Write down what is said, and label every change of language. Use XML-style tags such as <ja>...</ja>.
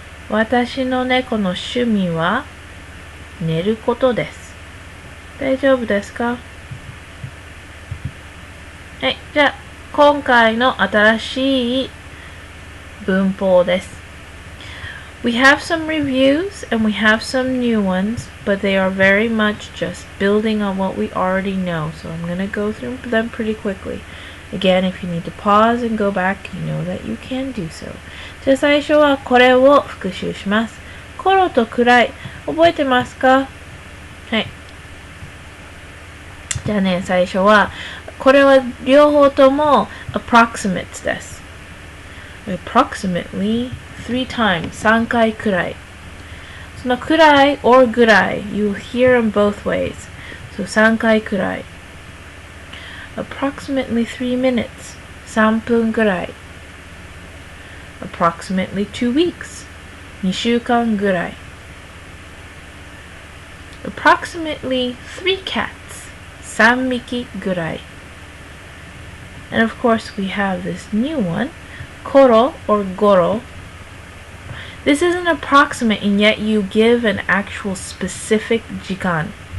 <ja>私の猫の趣味は寝ることです。大丈夫ですか？はい、じゃあ今回の新しい文法です。</ja> <en>We have some reviews and we have some new ones, but they are very much just building on what we already know. So I'm going to go through them pretty quickly. Again, if you need to pause and go back, you know that you can do so.</en> <ja>じゃあ最初はこれを復習します。コロと暗い。覚えてますか？はい。じゃあね、最初は、これは両方とも approximates です。</ja> <en>approximately 3 times</en> <ja>3回くらい。そのくらい</ja> <en>or ぐらい you hear them both ways.</en> <ja>So 3回くらい。</ja> <en>approximately 3 minutes</en> <ja>3分くらい。</ja> <en>approximately 2 weeks</en> <ja>2週間ぐらい。</ja> <en>approximately 3 cats</en> <ja>3匹ぐらい。</ja> <en>And of course we have this new one, koro or goro. This is an approximate and yet you give an actual specific jikan.</en>